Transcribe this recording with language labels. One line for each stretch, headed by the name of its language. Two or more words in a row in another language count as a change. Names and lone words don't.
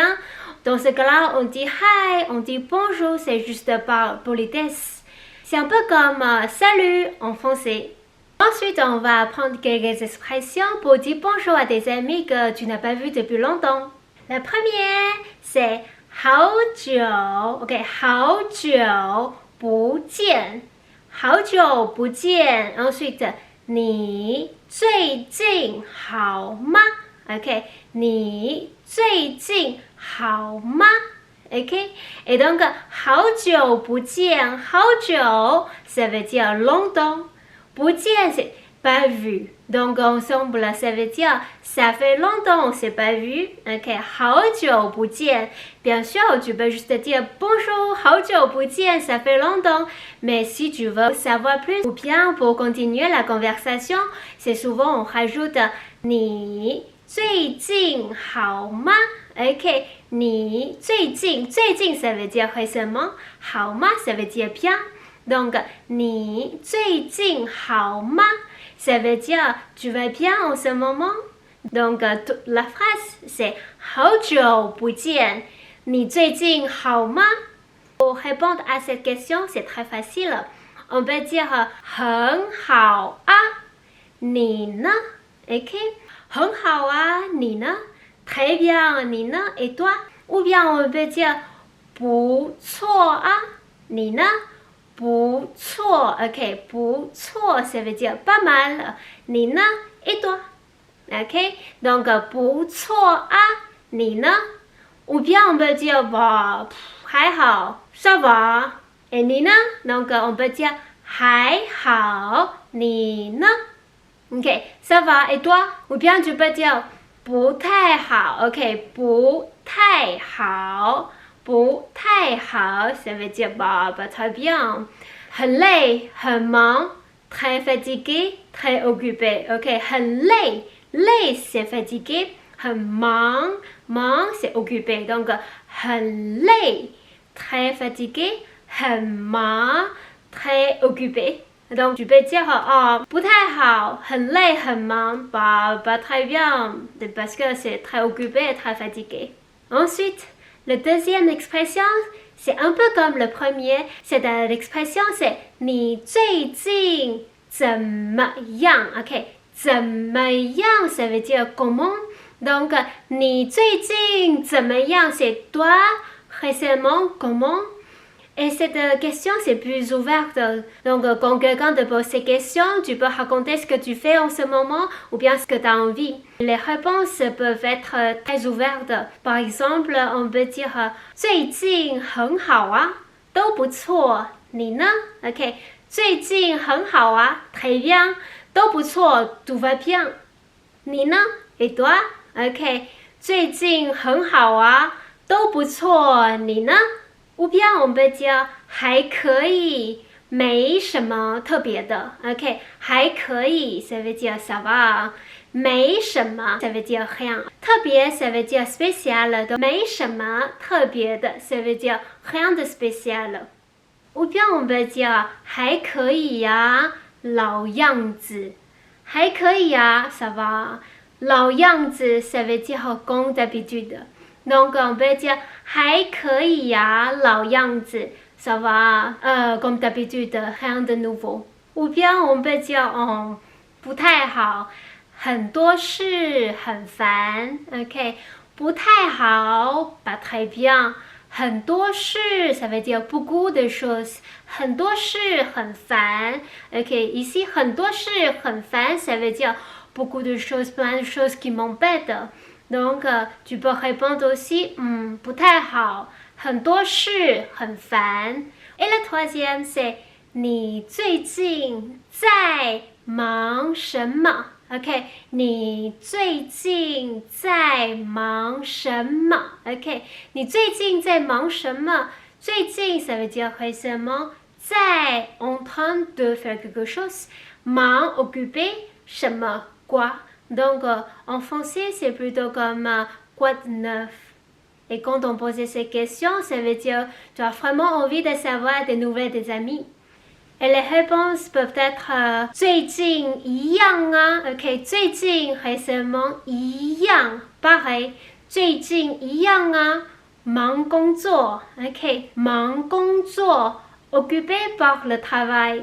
French: Dans ce cas-là, on dit hi, on dit bonjour, c'est juste par politesse. C'est un peu comme salut en français. Ensuite, on va apprendre quelques expressions pour dire bonjour à des amis que tu n'as pas vus depuis longtemps. La première, c'est 好久, ok,
Chinese: 好久不见. 好久不见. Ensuite, 你最近好吗? Ok, 你最近好吗?
French: Ok, et donc,
Chinese: 好久不见, 好久,
French: ça veut dire longtemps.
Chinese: 不见,
French: c'est pas vu. Donc, ensemble, ça veut dire ça fait longtemps on ne s'est pas vu.
Chinese: Ok, 好久不见.
French: Bien sûr, tu peux juste dire bonjour,
Chinese: 好久不见,
French: ça fait longtemps. Mais si tu veux savoir plus ou bien pour continuer la conversation, c'est souvent on rajoute
Chinese: 你最近好吗?
French: Ok,
Chinese: 你最近, 最近
French: ça veut dire récemment,
Chinese: 好吗
French: ça veut dire bien. Donc,
Chinese: 你最近好吗?
French: Ça veut dire tu vas bien en ce moment. Donc, toute la phrase c'est
Chinese: 好久不见, 你最近好吗?
French: Pour répondre à cette question, c'est très facile. On peut dire
Chinese: 很好啊, 你呢?
French: Ok?
Chinese: 很好啊, 你呢?
French: Très bien,
Chinese: 你呢?
French: Et toi? Ou bien on peut dire
Chinese: 不错啊, 你呢? 不错, ok, 不错,
French: ça veut dire pas mal.
Chinese: 你呢?
French: Et toi?
Chinese: Ok, donc 不错啊, 你呢?
French: Ou bien on peut dire bah,
Chinese: 还好,
French: ça va.
Chinese: Et 你呢?
French: Donc on peut dire
Chinese: 还好, 你呢?
French: Ok, ça va. Et toi? Ou bien tu peux dire
Chinese: 不太好,
French: ok,
Chinese: 不太好. 不太好,
French: ça veut dire bah, pas très bien.
Chinese: 很累, 很忙,
French: très fatigué, très occupé. Ok,
Chinese: 很累, 累
French: c'est fatigué,
Chinese: 很忙，忙
French: c'est occupé, donc
Chinese: 很累
French: très fatigué,
Chinese: 很忙
French: très occupé. Donc tu peux dire oh,
Chinese: 不太好，很累，很忙
French: ，pas très bien, parce que c'est très occupé, très fatigué. Ensuite, la deuxième expression, c'est un peu comme le premier. C'est l'expression, c'est
Chinese: 你最近怎么样
French: OK,
Chinese: 怎么样
French: ça veut dire comment. Donc,
Chinese: 你最近怎么样
French: c'est toi récemment comment. Et cette question, c'est plus ouverte. Donc, quand quelqu'un te pose ces questions, tu peux raconter ce que tu fais en ce moment ou bien ce que tu as envie. Les réponses peuvent être très ouvertes. Par exemple, on peut dire
Chinese: 最近很好啊，都不错，你呢
French: OK,
Chinese: 最近很好啊
French: très bien,
Chinese: 都不错
French: tout va bien.
Chinese: 你呢
French: et toi OK,
Chinese: 最近很好啊，都不错，你呢
French: ou bien on peut dire
Chinese: 还可以，没什么特别的
French: OK,
Chinese: 还可以
French: ça veut dire ça va,
Chinese: 没什么
French: ça veut dire rien, 特别 ça veut dire spécial, donc
Chinese: 没什么特别的
French: ça veut dire rien de spécial. Ou bien on peut dire
Chinese: 还可以呀，老样子，还可以呀
French: ça va,
Chinese: 老样子
French: ça veut dire comme d'habitude. Donc, on peut dire
Chinese: 还可以呀，老样子
French: ça va, comme d'habitude, rien de nouveau. Ou bien on peut dire
Chinese: 不太好，很多事很烦
French: OK,
Chinese: 不太好
French: pas très bien,
Chinese: 很多事
French: ça veut dire beaucoup de choses,
Chinese: 很多事很烦
French: OK, ici
Chinese: 很多事很烦
French: ça veut dire beaucoup de choses, plein de choses qui m'embêtent. Donc, tu peux répondre aussi
Chinese: 不太好，很多事很烦。
French: Et la troisième, c'est
Chinese: 你最近在忙什么
French: OK,
Chinese: 你最近在忙什么
French: OK,
Chinese: 你最近在忙什么最近
French: ça veut dire récemment, 在 en train de faire quelque chose, 忙 occupé, 什么 quoi. Donc, en français, c'est plutôt comme quoi de neuf. Et quand on pose ces questions, ça veut dire tu as vraiment envie de savoir des nouvelles des amis. Et les réponses peuvent être
Chinese: 最近一样啊
French: OK, 最近 récemment 一样 pareil,
Chinese: 最近一样啊，忙工作
French: OK,
Chinese: 忙工作
French: occupé par le travail.